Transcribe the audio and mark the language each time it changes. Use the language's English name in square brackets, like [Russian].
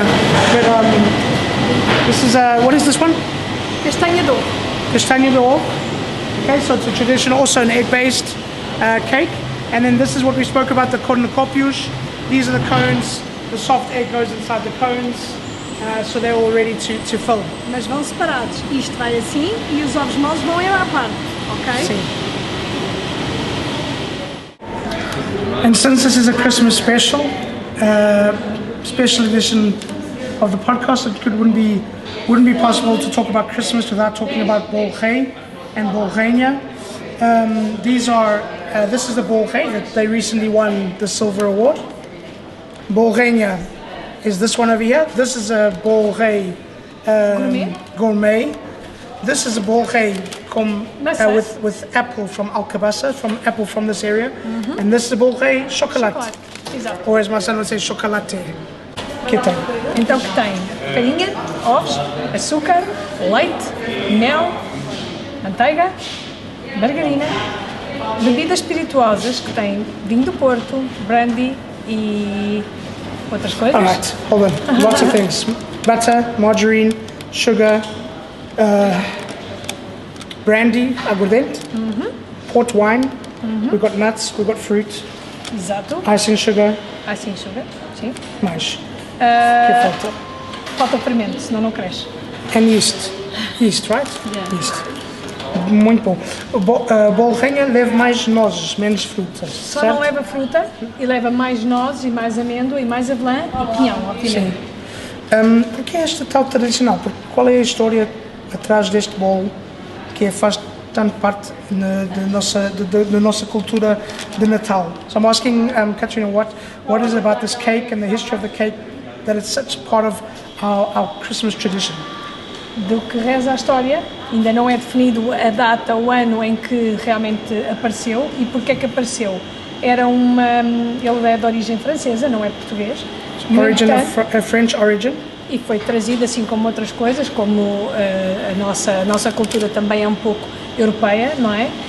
[English] But this is what is this one? [Portuguese] Castanha d'or. Castanha d'or. [English] Okay, so it's a traditional, also an egg-based cake. And then this is what we spoke about, the cornucopios. These are the cones. The soft egg goes inside the cones, so they're all ready to fill. [Portuguese] Mas vão separados. Isto vai assim e os ovos moles vão ir à parte, ok? Sim. [English] And since this is a Christmas special edition of the podcast, it wouldn't be possible to talk about Christmas without talking about bolgê and bolgênia. This is the bolgê that they recently won the silver award. Bolgênia is this one over here. This is a bolgê gourmet. This is a bolgê with apple from Alcobaça, from apple from this area. And this is a bolgê chocolate. [Portuguese] Exato. [English] Or as my son would say, chocolate. [Portuguese] Que tem? Então que tem farinha, ovos, açúcar, leite, mel, manteiga, margarina, bebidas espirituosas que têm vinho do Porto, brandy e outras coisas. [English] Alright, hold on. Lots of things. Butter, margarine, sugar, brandy, aguardente, port wine, we've got nuts, we've got fruit, [Portuguese] Exato. [English] icing sugar, [Portuguese] Sim. mais. Uh, Que falta? falta fermento, senão não cresce. [English] And yeast. Yeast, right? Yeah. [Portuguese] Yeast. Muito bom. Bolgênia leva mais nozes, menos frutas. Só certo? não leva fruta e leva mais nozes e mais amêndoa e mais avelã e pinhão, obviamente. Sim. O que é este tal tradicional? Qual é a história atrás deste bolo que faz tanto parte da nossa cultura de Natal? [English] So I'm asking Katrina, what is it about this cake and the history of the cake that it's such part of our Christmas tradition? [Portuguese] Do que reza a história, ainda não é definido a data, o ano em que realmente apareceu e porque é que apareceu. Ele é de origem francesa, não é português. [English] French origin. [Portuguese] E foi trazido, assim como outras coisas, como a nossa cultura também é um pouco europeia, não é?